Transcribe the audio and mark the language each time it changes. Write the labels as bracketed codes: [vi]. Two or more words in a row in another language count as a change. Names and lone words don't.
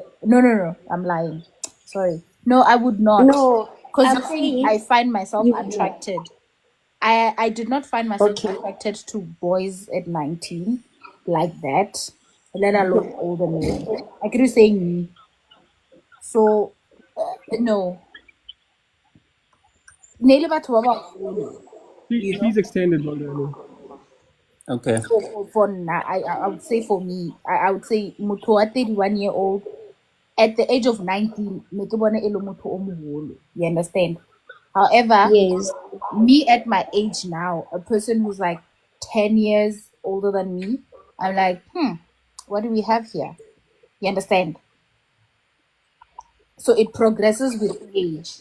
[en] No. I'm lying. Sorry. No, I would not. No, Because I'm you're saying I saying find myself you would. attracted. I did not find myself Okay. attracted to boys at 19 like that, let alone older men. I could say me. So, no. [st] Nele batho ba bagolo, [en] you know? Please extend it, Bongani. Okay. For now, I would say for me, I would say [st] motho wa [en] 31-year-old at the age of 19, [st] ne ke bona e le motho o moholo. [en] You understand? However, Yes. me at my age now, a person who's like 10 years older than me, I'm like, what do we have here? You understand? So it progresses with age.